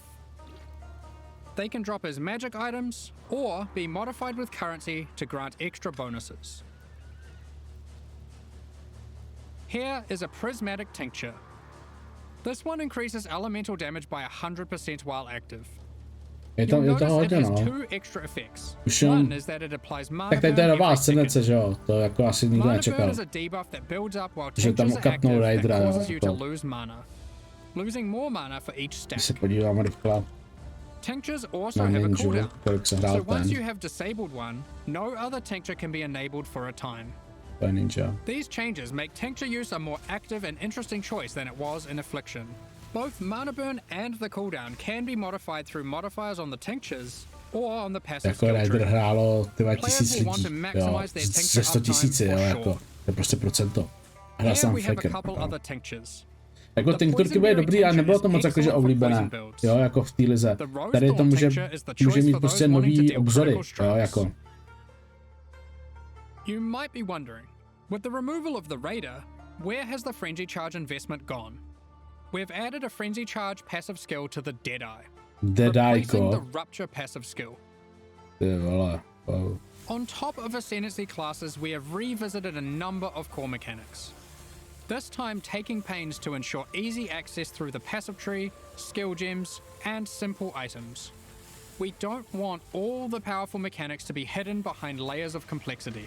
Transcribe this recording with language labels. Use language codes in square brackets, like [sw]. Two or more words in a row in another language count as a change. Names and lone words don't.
[en] They can drop as magic items, or be modified with currency to grant extra bonuses. Here is a prismatic tincture. This one increases elemental damage by 100% while active. You'll notice it has two extra effects. One is that it applies mana [cs] Tak tady to je nová ascendence, že jo? To jako asi nikdo [en] Mana [cs] nečekal. [en] burn is a debuff that builds up while [cs] Že tam [en] tinctures are [cs] ukapnou [en] active [cs] Raidera, [en] that [cs] jo, [en] causes you to [cs] to. [en] lose mana, losing more mana for each stack. [cs] Když se podívám rychle [en] Tinctures also [cs] na [en] have a [cs] ninju, [en] cooldown. [cs] kolik se hrál [en] So once you [cs] ten. [en] have disabled one, no other tincture can be enabled for a time. [cs] To je ninja. [en] These changes make tincture use a more active and interesting choice than it was in Affliction. Both mana burn and the cooldown can be modified through modifiers on the tinctures or on the passive [cs] Jako [en] skill [cs] Raider [en] tree. [cs] hrálo tyhle [en] Players [cs] 1000 [en] will want to [cs] lidí, jo, [en] maximize their [cs] ze [en] tincture [cs] 100 000, jo, [en] uptime [cs] jako, [en] for [cs] to je prostě procento. Hrál [en] Here [cs] jsem [en] we have a [cs] fakem. [en] couple other tinctures. [cs] Jako tinkturky byly dobrý, ale nebylo to moc jakože oblíbené, jo, jako v té lize. Tady to může mít prostě nový obzory, jo, jako. [en] You might be wondering, with the removal of the Raider, where has the Frenzy Charge investment gone? We've added a Frenzy Charge passive skill to the Deadeye, replacing the Rupture passive skill. [cs] Ty vole, [en] wow. On top of Ascendancy classes, we have revisited a number of core mechanics. This time taking pains to ensure easy access through the passive tree, skill gems, and simple items. We don't want all the powerful mechanics to be hidden behind layers of complexity.